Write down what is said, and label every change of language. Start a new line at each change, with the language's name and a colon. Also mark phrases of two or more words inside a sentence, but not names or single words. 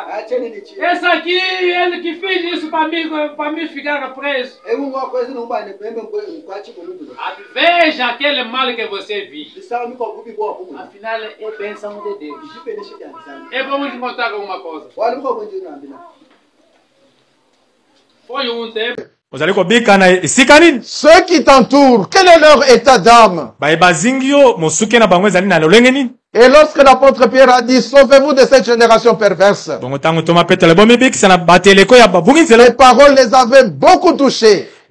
Portuguese: Esse aqui, ele que fez isso para mim ficar preso. Veja aquele mal que você viu. Afinal, é bênção de Deus. E vamos contar alguma coisa. Foi um tempo.
French: Ceux qui t'entourent, quel est leur état d'âme? Et lorsque l'apôtre Pierre a dit, sauvez-vous de cette génération perverse, les paroles les avaient beaucoup touchés.